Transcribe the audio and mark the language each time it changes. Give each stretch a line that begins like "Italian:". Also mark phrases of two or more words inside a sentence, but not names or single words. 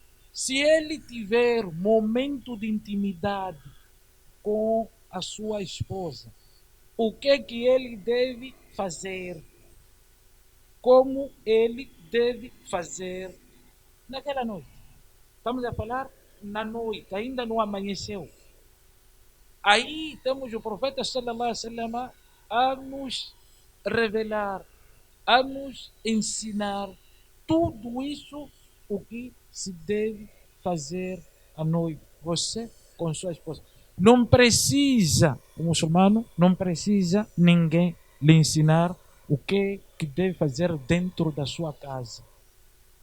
Portuguese: Se ele tiver momento de intimidade com a sua esposa, o que ele deve fazer? Como ele deve fazer naquela noite? Estamos a falar na noite, ainda não amanheceu. Aí temos o profeta
Arabic: صلى الله عليه وسلم
Portuguese: a nos revelar, a nos ensinar tudo isso, o que se deve fazer à noite. Você com sua esposa. Não precisa, o muçulmano não precisa ninguém lhe ensinar o que deve fazer dentro da sua casa.